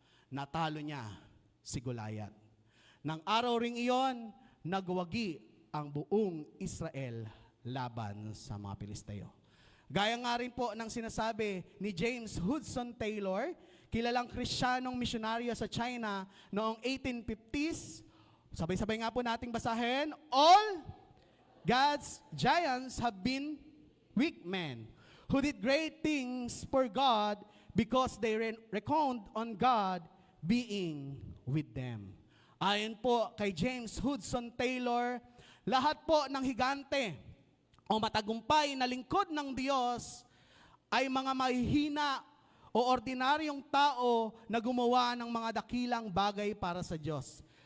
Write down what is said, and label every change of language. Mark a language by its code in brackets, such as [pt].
[tl] Natalo niya si Goliath. Nang araw ring iyon, nagwagi ang buong Israel laban sa mga Pilisteo. Gaya nga rin po ng sinasabi ni James Hudson Taylor, kilalang Kristiyanong misyonaryo sa China noong 1850s. Sabay-sabay nga po nating basahin, [en] all God's giants have been weak men who did great things for God because they reckoned on God being with them. [tl] Ayon po kay James Hudson Taylor, lahat po ng higante o matagumpay na lingkod ng Diyos ay mga mahihina o ordinaryong tao na gumawa ng mga dakilang bagay para sa Diyos.